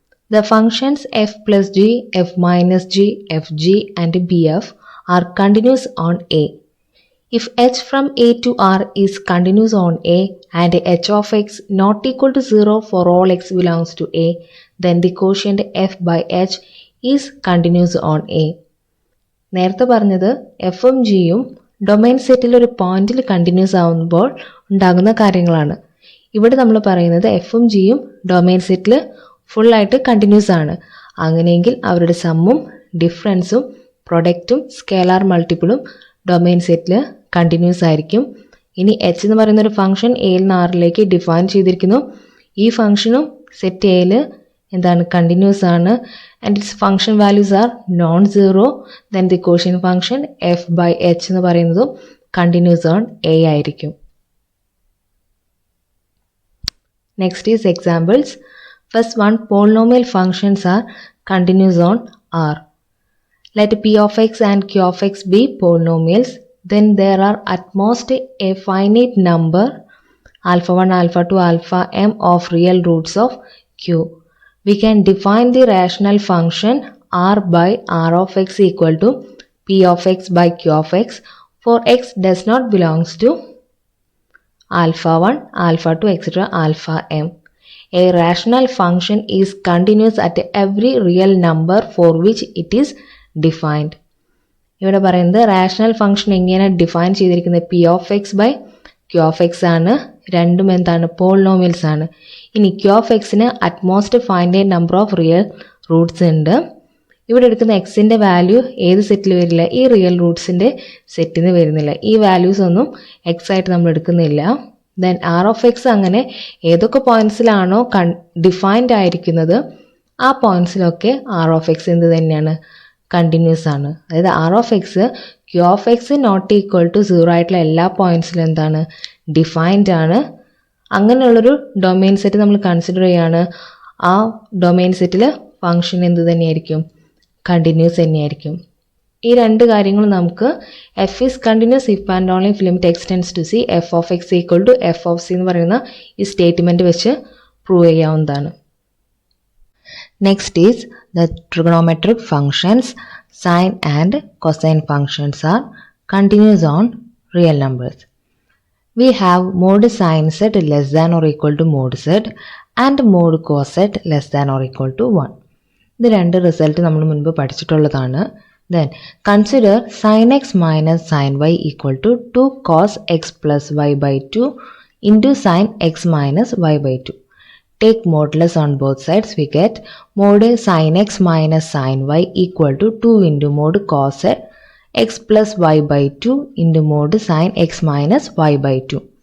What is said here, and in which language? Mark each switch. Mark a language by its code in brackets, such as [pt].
[en] The functions f plus g, f minus g, fg and bf are continuous on A. If h from A to R is continuous on A and h of x not equal to 0 for all x belongs to A, then the quotient f by h is continuous on A. [ml] നേരത്തെ പറഞ്ഞത് എഫും ജിയും domain സെറ്റിൽ ഒരു പോയിന്റിൽ continuous ആവുമ്പോൾ ഉണ്ടാകുന്ന കാര്യങ്ങളാണ്. ഇവിടെ നമ്മൾ പറയുന്നത് എഫും ജിയും ഡൊമൈൻ സെറ്റിൽ ഫുള്ളായിട്ട് കണ്ടിന്യൂസ് ആണ്. അങ്ങനെയെങ്കിൽ അവരുടെ സമ്മും ഡിഫറൻസും പ്രൊഡക്റ്റും സ്കേലാർ മൾട്ടിപ്പിളും ഡൊമൈൻ സെറ്റിൽ കണ്ടിന്യൂസ് ആയിരിക്കും. ഇനി എച്ച് എന്ന് പറയുന്ന ഒരു ഫംഗ്ഷൻ എയിൽ നിന്ന് ആറിലേക്ക് ഡിഫൈൻ ചെയ്തിരിക്കുന്നു. ഈ ഫംഗ്ഷനും സെറ്റ് എയിൽ എന്താണ്, കണ്ടിന്യൂസ് ആണ്. [en] And its function values are non zero. Then the quotient function f by h [ml] എന്ന് പറയുന്നതും [en] continuous on A [ml] ആയിരിക്കും. [en] Next is examples. First one, polynomial functions are continuous on R. Let p of x and q of x be polynomials, then there are at most a finite number alpha 1, alpha 2, alpha m of real roots of q. We can define the rational function r by r of x equal to p of x by q of x for x does not belongs to alpha 1, alpha 2, etc. alpha m. A rational function is continuous at every real number for which it is defined. [ml] ഇവിടെ പറയുന്നത് rational function എങ്ങനെ define ചെയ്തിരിക്കുന്നത് P of X by Q of X ആണ്. രണ്ടും എന്താണ്, polynomials ആണ്. ഇനി Q of എക്സിന് utmost finite number of real Roots ഉണ്ട്. ഇവിടെ എടുക്കുന്ന എക്സിൻ്റെ വാല്യൂ ഏത് സെറ്റിൽ വരില്ല, ഈ റിയൽ റൂട്ട്സിൻ്റെ സെറ്റിൽ നിന്ന് വരുന്നില്ല. ഈ വാല്യൂസ് ഒന്നും എക്സ് ആയിട്ട് നമ്മൾ എടുക്കുന്നില്ല. ദെൻ ആർ ഓഫ് എക്സ് അങ്ങനെ ഏതൊക്കെ പോയിന്റ്സിലാണോ ഡിഫൈൻഡ് ആയിരിക്കുന്നത് ആ പോയിന്റ്സിലൊക്കെ ആർ ഓഫ് എക്സ് എന്ത് തന്നെയാണ്, കണ്ടിന്യൂസ് ആണ്. അതായത് R of X Q of X not equal to 0 ആയിട്ടുള്ള എല്ലാ പോയിന്റ്സിലും എന്താണ്, ഡിഫൈൻഡ് ആണ്. അങ്ങനെയുള്ളൊരു ഡൊമൈൻ സെറ്റ് നമ്മൾ കൺസിഡർ ചെയ്യാണ്. ആ ഡൊമൈൻ സെറ്റിൽ ഫംഗ്ഷൻ എന്ത് തന്നെയായിരിക്കും, കണ്ടിന്യൂസ് തന്നെയായിരിക്കും. ഈ രണ്ട് കാര്യങ്ങളും നമുക്ക് F is continuous if and only if limit extends to C F of X equal to F of C എന്ന് പറയുന്ന ഈ സ്റ്റേറ്റ്മെൻറ്റ് വെച്ച് പ്രൂവ് ചെയ്യാവുന്നതാണ്. [en] Next is the trigonometric functions. Sine and cosine functions are continuous on real numbers. We have mod sin z less than or equal to mod z and mod cos z less than or equal to 1. [ml] ഇത് രണ്ട് result നമ്മൾ മുൻപ് പഠിച്ചിട്ടുള്ളതാണ്. [en] Then consider sin x minus sin y equal to 2 cos x plus y by 2 into sin x minus y by 2. Take modulus on both sides. We get mod sin x minus sin y equal to 2 into mod cos x plus y by 2 into mod sin x minus y by 2.